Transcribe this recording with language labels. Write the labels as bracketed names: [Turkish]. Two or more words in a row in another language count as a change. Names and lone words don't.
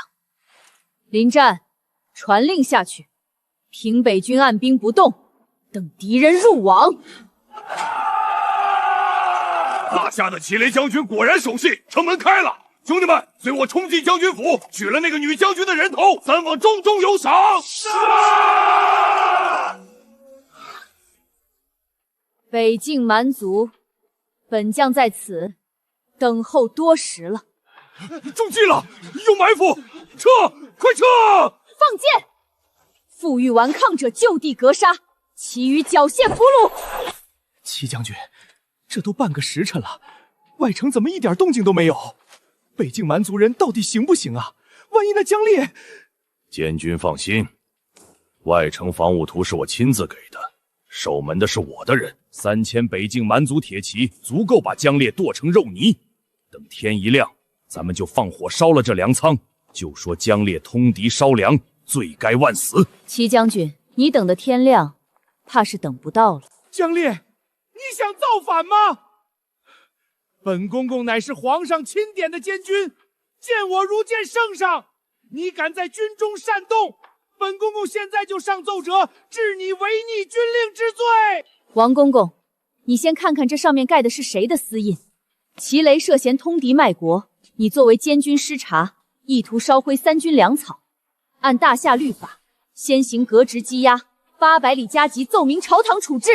[Chinese] 臨戰，傳令下去，平北軍按兵不動，等敵人入網。大夏的齊雷將軍果然守信，城門開了，兄弟們，隨我衝進將軍府，取了那個女將軍的人頭，3網重重有賞。是。北境蠻族，本将在此等候多时了。中计了，有埋伏，撤，快撤！放箭！负隅顽抗者就地格杀，其余缴械俘虏。齐将軍，這都半個時辰了，外城怎麼一點動靜都沒有？北境蠻族人到底行不行啊？萬一那江烈…… 監軍放心，外城防務圖是我親自給的，守門的是我的人，3000北境蠻族鐵騎足夠把江烈剁成肉泥。等天一亮，咱們就放火燒了這糧倉，就說江烈通敵燒糧，罪該萬死。齊將軍，你等的天亮，怕是等不到了。江烈，你想造反嗎？本公公乃是皇上钦點的监軍，見我如見聖上。你敢在軍中煽動，本公公現在就上奏折，治你違逆軍令之罪。王公公，你先看看這上面蓋的是誰的私印？齊雷涉嫌通敵賣國，你作為監軍師察，意圖燒毀三軍糧草，按大夏律法，先行革職羈押，800里加急奏明朝堂處置。